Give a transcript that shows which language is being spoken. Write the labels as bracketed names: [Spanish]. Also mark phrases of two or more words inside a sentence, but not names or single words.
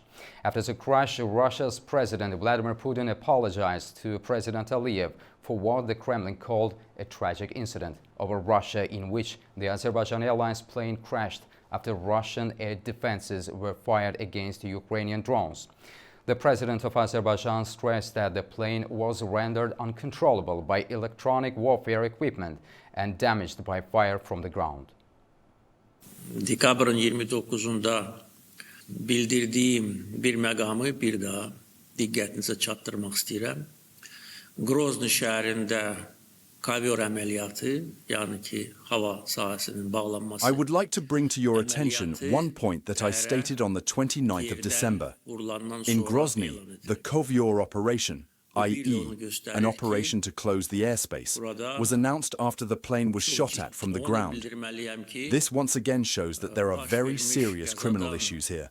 [English] After the crash, Russia's President Vladimir Putin apologized to President Aliyev for what the Kremlin called a tragic incident over Russia, in which the Azerbaijan Airlines plane crashed after Russian air defenses were fired against Ukrainian drones. The president of Azerbaijan stressed that the plane was rendered uncontrollable by electronic warfare equipment and damaged by fire from the ground. [Azerbaijani] Dekabrın 29'unda bildirdiğim bir məqamı bir daha diqqətinizə çatdırmaq istəyirəm. Grozny şəhərində kovyor əməliyyatı, yəni ki, hava sahəsinin bağlanması. [English] I would like to bring to your attention one point that I stated on the 29th of December. In Grozny, the Kovyor operation, i.e., an operation to close the airspace, was announced after the plane was shot at from the ground. This once again shows that there are very serious criminal issues here.